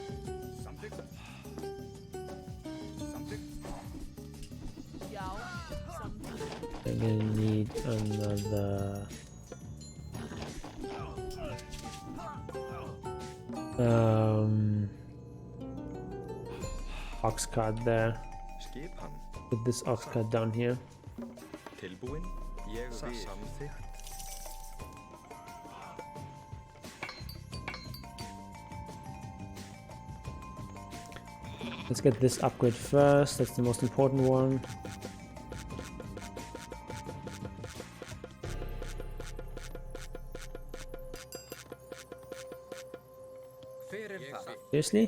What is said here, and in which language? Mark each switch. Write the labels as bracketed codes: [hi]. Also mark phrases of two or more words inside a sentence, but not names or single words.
[en] I'm gonna need another. Ox cart there. Put this ox cart down here. [is] Tilbúin? Ég vil. Samþykkt. [en] Let's get this upgrade first. That's the most important one. Seriously?